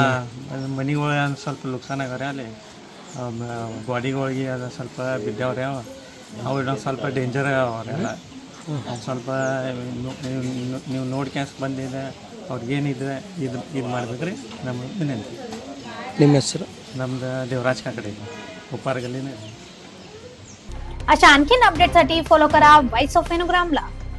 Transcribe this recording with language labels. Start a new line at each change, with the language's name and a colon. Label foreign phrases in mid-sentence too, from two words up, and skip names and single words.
Kannada: ಮನೆಗಳು ಸ್ವಲ್ಪ ನುಕ್ಸಾನ ಆಗ್ಯಾವ್ರಿ. ಅಲ್ಲಿ ಗಾಡಿಗಳಿಗೆ ಅದು ಸ್ವಲ್ಪ ಬಿದ್ದೇವ್ರಿ. ಅವು ಇನ್ನೊಂದು ಸ್ವಲ್ಪ ಡೇಂಜರ್ ಅವ್ರಿ. ಎಲ್ಲ ಸ್ವಲ್ಪ ನೀವು ನೋಡ್ಕ್ಯಾಸ್ ಬಂದಿದೆ ಅವ್ರಿಗೇನಿದೆ ಇದು ಮಾಡ್ಬೇಕ್ರಿ. ನಮ್ಗೆ ವಿನಂತಿ. ನಿಮ್ಮ ಹೆಸರು?
Marathi: ನಮ್ದು देवराज काकडे, उपपार गल्लीने. अशा आणखीन अपडेटसाठी फॉलो करा व्हॉइस ऑफ वेणुग्रामला.